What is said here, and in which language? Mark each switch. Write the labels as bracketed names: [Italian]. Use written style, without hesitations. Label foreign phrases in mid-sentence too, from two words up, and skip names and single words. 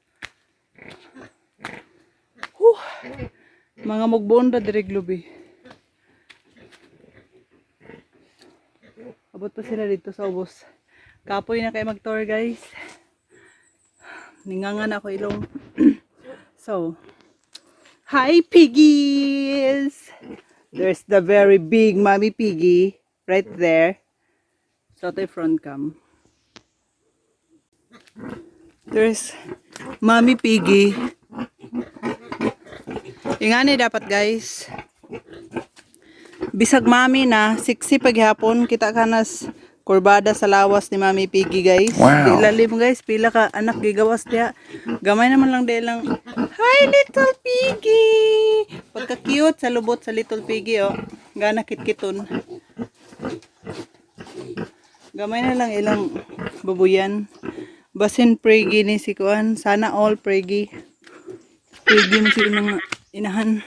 [Cebuano] Mga mugbon ra diri glubi. Abot pa sila dito sa ubos. Kapoy na kay mag-tour guys. Ningangan ako ilong. [English] So, hi piggies! There's the very big Mommy Piggy right there. So, [Filipino] ito yung [English] front cam. There's Mommy Piggy. [Cebuano] Ingani dapat guys. Bisag mami na, siksi paghapon, kita ka nas kurbada sa lawas ni Mommy Piggy guys. Wow. Ilalim guys, pila ka anak gigawas diya. Gamay naman lang dahil lang. [English] Hi little piggy! [Cebuano] Pagka cute sa lubot sa [English] little piggy [Cebuano] oh. Gana kitkiton. Gamay na lang ilang babuyan. Basin pregi ni si Kuan. Sana all pregi. Pregi mo sila mga inahan.